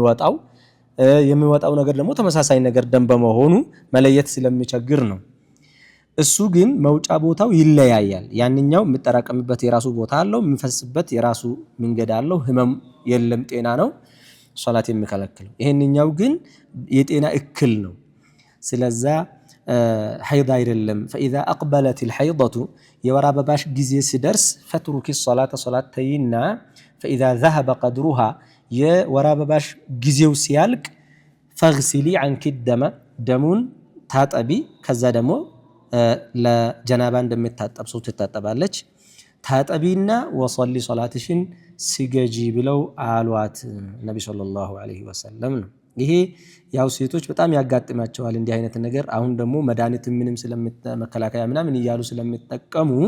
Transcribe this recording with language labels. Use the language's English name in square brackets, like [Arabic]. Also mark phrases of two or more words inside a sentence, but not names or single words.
[Amharic] የሚወጣው ነገር ደግሞ ተመሳሳይ ነገር ደም በመሆኑ መለየት ስለሚቸግር ነው። እሱ ግን መውጫ ቦታው ይለያያል። ያንኛው የሚጠራቀምበት የራሱ ቦታ አለው፣ የሚፈስበት የራሱ መንገድ አለው። ህመም የለም፣ ጤና ነው ሶላት የሚከለክለው። ይሄንኛው ግን የጤና እክል ነው። ስለዛ ሐይድ አይደለም። [Arabic] فإذا أقبلت الحيضة [Amharic] የወር አበባሽ ጊዜ ሲደርስ [Arabic] فاتركي الصلاة [Amharic] ሶላት ተይና [Arabic] فإذا ذهب قدرها [Amharic] የወር አበባሽ ጊዜው ሲያልቅ [Arabic] فاغسلي عنك الدم [Amharic] ደሙን ታጠቢ። ከዛ ደግሞ ለጀናባ እንደምታጠብ ሰው ትታጠባለች። ታጠቢና ወሰሊ ሶላትሽን ስገጂ ብለው አሏት ነቢ [Arabic] صلى الله عليه وسلم [Amharic] ነው። ይሄ ያው ሴቶች በጣም ያጋጥማቸዋል እንዲህ አይነት ነገር። አሁን ደግሞ መድኃኒት ምንም መከላከያ ምናምን እያሉ ስለሚጠቀሙ